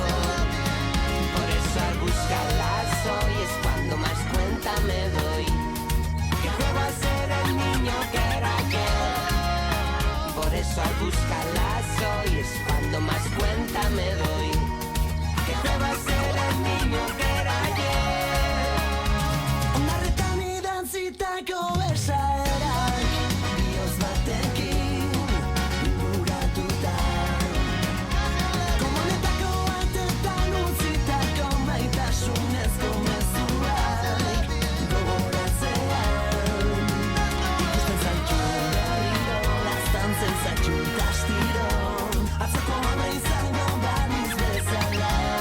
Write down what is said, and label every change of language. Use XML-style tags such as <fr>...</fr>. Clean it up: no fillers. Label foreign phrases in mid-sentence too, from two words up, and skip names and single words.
<es>Por eso al buscarlas hoy es cuando más cuenta me doy que juego a ser el niño que era ayer. Por eso al buscarlas hoy es cuando más cuenta me doy que juego a ser el niño que era ayer.</es> <eu>Omarretan idatzitako esaerak bihotz batekin inguratuta, komunetako atetan utzitako maitasunezko mezuak gogoratzean, ikusten zaitu berriro, laztantzen zaitu astiro, atzoko ama izango baniz bezala.</eu>